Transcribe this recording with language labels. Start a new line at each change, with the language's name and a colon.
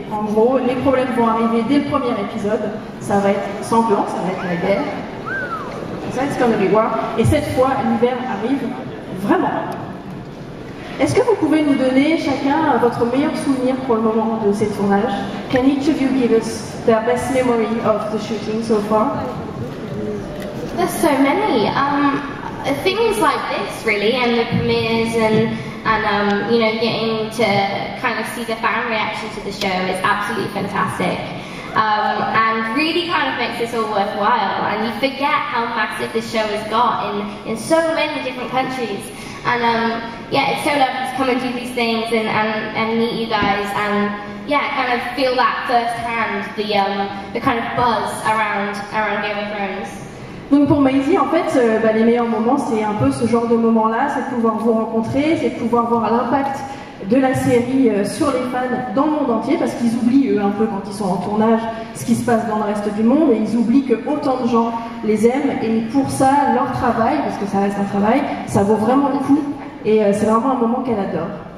French: En gros, les problèmes vont arriver dès le premier épisode, ça va être sanglant, ça va être la guerre, ça va être comme le war, et cette fois l'hiver arrive vraiment. Est-ce que vous pouvez nous donner chacun votre meilleur souvenir pour le moment de ces tournages?
English: Can each of you give us their best memory of the shooting so far? There's so many. Things like this, really, and the premieres, and you know, getting to kind of see the fan reaction to the show is absolutely fantastic. And really kind of makes this all worthwhile. And you forget how massive this show has got in so many different countries. And yeah, it's so lovely to come and do these things and meet you guys, and yeah, kind of feel that firsthand, the kind of buzz around Game of Thrones.
French: Donc pour Maisie, en fait, les meilleurs moments, c'est un peu ce genre de moments-là, c'est de pouvoir vous rencontrer, c'est de pouvoir voir l'impact de la série sur les fans dans le monde entier, parce qu'ils oublient, eux, un peu quand ils sont en tournage, ce qui se passe dans le reste du monde, et ils oublient que autant de gens les aiment, et pour ça, leur travail, parce que ça reste un travail, ça vaut vraiment le coup, et c'est vraiment un moment qu'elle adore.